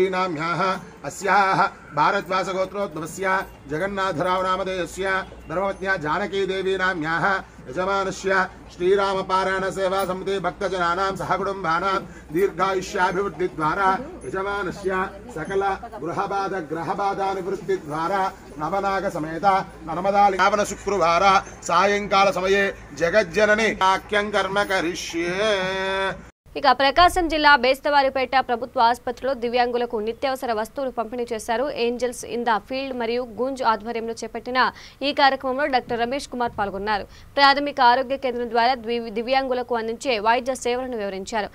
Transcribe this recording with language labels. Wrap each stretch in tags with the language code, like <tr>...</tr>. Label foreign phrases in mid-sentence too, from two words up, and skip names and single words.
<sa>नाम्याः अस्याः भारद्वासगोत्रोद्भवस्य जगन्नाथराव नामधेयस्य धर्मपत्न्या जानकी देवी नाम्याः यजमानस्य श्रीरामपारायण सेवा समिति भक्तजनानां सहकुटुम्बानां दीर्घायुष्याभिवृद्धिद्वारा यजमानस्य सकल ग्रहबाधानिवृत्तिद्वारा नवनाग समेत नर्मदा श्रावण शुक्रवार सायंकाल समये जगज्जननी वाक्यं कर्म करिष्ये।</sa> <te>ఇక ప్రకాశం జిల్లా బేస్తవారిపేట ప్రభుత్వ ఆసుపత్రిలో దివ్యాంగులకు నిత్యావసర వస్తువులు పంపిణీ చేశారు. ఏంజల్స్ ఇన్ ద ఫీల్డ్ మరియు గుంజ్ ఆధ్వర్యంలో చేపట్టిన ఈ కార్యక్రమంలో డాక్టర్ రమేష్ కుమార్ పాల్గొన్నారు. ప్రాథమిక ఆరోగ్య కేంద్రం ద్వారా దివ్యాంగులకు అందించే వైద్య సేవలను వివరించారు.</te>